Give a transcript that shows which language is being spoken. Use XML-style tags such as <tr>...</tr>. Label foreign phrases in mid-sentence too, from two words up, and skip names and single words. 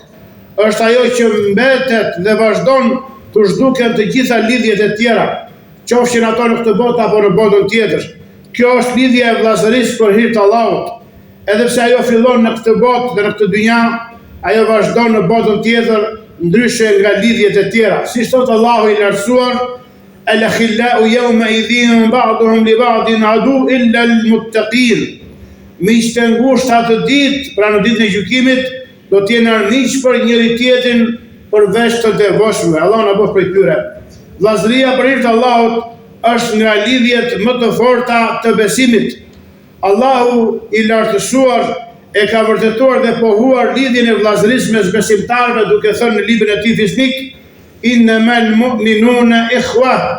<sq>Është ajo që mbetet dhe vazhdon të zhduken të gjitha lidhjet e tjera, qofshin ato në këtë botë apo në botën tjetër. Kjo është lidhja e vllazërisë për hir të Allahut. Edhe pse ajo fillon në këtë botë dhe në këtë dynja, ajo vazhdon në botën tjetër ndryshe nga lidhjet e tjera. Si thot Allahu I lartësuar:</sq> <ar>"الأخلاء يومئذ بعضهم لبعض عدو إلا المتقين."</ar> <sq>Miqtë e ngushtë atë ditë, pra në ditën e gjykimit, do të jenë armiq për njëri tjetrin përveç të devotshmëve. Allah na bëj prej tyre. Vllazëria për hir të Allahut është nga lidhjet më të forta të besimit. Allahu I lartësuar e ka vërtetuar dhe pohuar lidhjen e vllazërisë mes besimtarëve duke thënë në librin e Tij fisnik:</sq> <ar>"إنما المؤمنون إخوة."</ar>